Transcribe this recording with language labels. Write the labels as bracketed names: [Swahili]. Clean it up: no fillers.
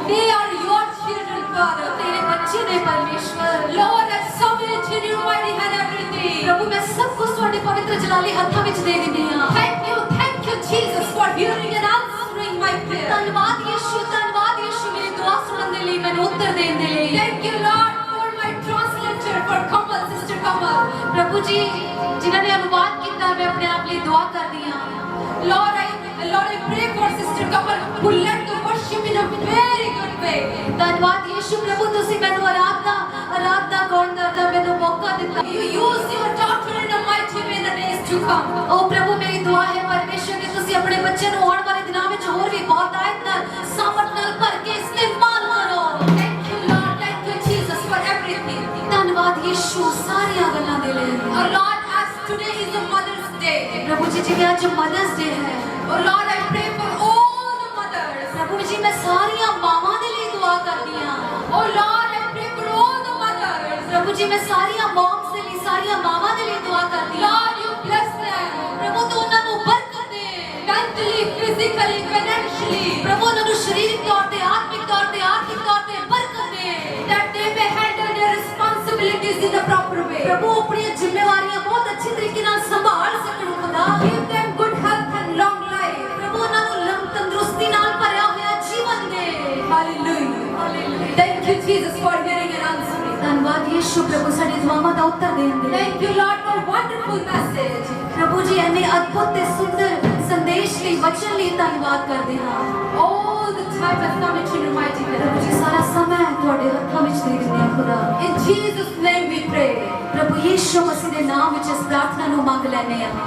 [English] They are your children, Father. [Punjabi] ਤੇਰੇ ਬੱਚੇ ਨੇ ਪਰਮੇਸ਼ਵਰ [English] Lord, I submit in your mighty hand everything. [Punjabi] ਪ੍ਰਭੂ ਮੈਂ ਸਭ ਕੁਝ ਤੁਹਾਡੇ ਪਵਿੱਤਰ ਜਲਾਲੀ ਹੱਥਾਂ ਵਿੱਚ ਦੇ ਦਿੰਦੀ ਹਾਂ [English] Thank you, Jesus, for hearing and answering my prayer. [Punjabi] ਧੰਨਵਾਦ ਯਿਸੂ ਮੇਰੀ ਦੁਆ ਸੁਣਨ ਦੇ ਲਈ ਮੈਨੂੰ ਉੱਤਰ ਦੇਣ ਦੇ ਲਈ [English] Thank you, Lord, for my translator, for Kamal, Sister Kamal. [Punjabi] ਪ੍ਰਭੂ ਜੀ ਜਿਨ੍ਹਾਂ ਨੇ ਅਨੁਵਾਦ ਕੀਤਾ ਮੈਂ ਆਪਣੇ ਆਪ ਲਈ ਦੁਆ ਕਰਦੀ ਹਾਂ [English] Lord, I pray for Sister Kamal who led the worship in a very good way. [Punjabi] ਧੰਨਵਾਦ ਯਿਸੂ ਪ੍ਰਭੂ ਤੁਸੀਂ ਮੈਨੂੰ ਆਰਾਧਨਾ ਗਾਉਣ ਦਾ ਮੈਨੂੰ ਮੌਕਾ ਦਿੱਤਾ [English] You use your daughter in a mighty way in the days to come. [Punjabi] ਉਹ ਪ੍ਰਭੂ ਮੇਰੀ ਦੁਆ ਹੈ ਪਰਮੇਸ਼ਵਰ ਕਿ ਤੁਸੀਂ ਆਪਣੇ ਬੱਚੇ ਨੂੰ ਆਉਣ ਵਾਲੇ ਦਿਨਾਂ ਵਿੱਚ ਹੋਰ ਵੀ ਬਹੁਤਾਇਤ ਨਾਲ ਸਾਮਰਥ ਨਾਲ ਭਰ ਕੇ ਇਸਤੇਮਾਲ ਕਰੋ [English] Thank you, Lord. Thank you, Jesus, for everything. [Punjabi] ਧੰਨਵਾਦ ਯਿਸੂ ਸਾਰੀਆਂ ਗੱਲਾਂ ਦੇ ਲਈ [English] Oh Lord, as today is a Mother's Day. [Punjabi] ਪ੍ਰਭੂ ਜੀ ਜਿਵੇਂ ਅੱਜ ਮਦਰਸ ਡੇ ਹੈ [English] Oh Lord, I pray for all the mothers. [Punjabi] ਪ੍ਰਭੂ ਜੀ ਮੈਂ ਸਾਰੀਆਂ ਮਾਵਾਂ ਦੇ ਲਈ ਦੁਆ ਕਰਦੀ ਹਾਂ [English] Oh Lord, I pray for all the mothers. [Punjabi] ਪ੍ਰਭੂ ਜੀ ਮੈਂ ਸਾਰੀਆਂ ਮੌਮਸ ਦੇ ਲਈ ਸਾਰੀਆਂ ਮਾਵਾਂ ਦੇ ਲਈ ਦੁਆ ਕਰਦੀ ਹਾਂ [English] Lord, you bless them [Punjabi] ਪ੍ਰਭੂ ਤੂੰ ਉਹਨਾਂ ਨੂੰ ਬਰਕਤ ਦੇ [English] mentally, physically, financially. [Punjabi] ਪ੍ਰਭੂ ਉਹਨਾਂ ਨੂੰ ਸਰੀਰਕ ਤੌਰ ਤੇ ਆਤਮਿਕ ਤੌਰ ਤੇ ਆਰਥਿਕ ਤੌਰ ਤੇ ਬਰਕਤ ਦੇ [English] That they may handle their responsibilities in a proper way. [Punjabi] ਪ੍ਰਭੂ ਆਪਣੀਆਂ ਜ਼ਿੰਮੇਵਾਰੀਆਂ ਬਹੁਤ ਅੱਛੇ ਤਰੀਕੇ ਨਾਲ ਸੰਭਾਲ ਸਕਣ ਖੁਦਾ [English] Give them good health and long life. [Punjabi] ਪ੍ਰਭੂ ਉਹਨਾਂ ਨੂੰ ਤੰਦਰੁਸਤੀ ਨਾਲ ਭਰਿਆ ਹੋਇਆ ਜੀਵਨ ਦੇ [English] Hallelujah. Thank you, Jesus, for hearing and answering. [Punjabi] ਧੰਨਵਾਦ ਯਿਸੂ ਪ੍ਰਭੂ ਸਾਡੀ ਦੁਆਵਾਂ ਦਾ ਉੱਤਰ ਦੇਣ ਦੇ [English] Thank you, Lord, for wonderful message. [Punjabi] ਪ੍ਰਭੂ ਜੀ ਇੰਨੇ ਅਦਭੁਤ ਤੇ ਸੁੰਦਰ ਸੰਦੇਸ਼ ਲਈ ਵਚਨ ਲਈ ਧੰਨਵਾਦ ਕਰਦੇ ਹਾਂ [English] All the time has come into your mighty [Punjabi] ਪ੍ਰਭੂ [English] hand. [Punjabi] ਜੀ ਸਾਰਾ ਸਮਾਂ ਤੁਹਾਡੇ ਹੱਥਾਂ ਵਿੱਚ ਦੇ ਦਿੰਦੇ ਹਾਂ ਖੁਦਾ [English] In Jesus' name we pray. [Punjabi] ਪ੍ਰਭੂ ਯਿਸੂ ਮਸੀਹ ਦੇ ਨਾਮ ਵਿੱਚ ਇਸ ਪ੍ਰਾਰਥਨਾ ਨੂੰ ਮੰਗ ਲੈਂਦੇ ਹਾਂ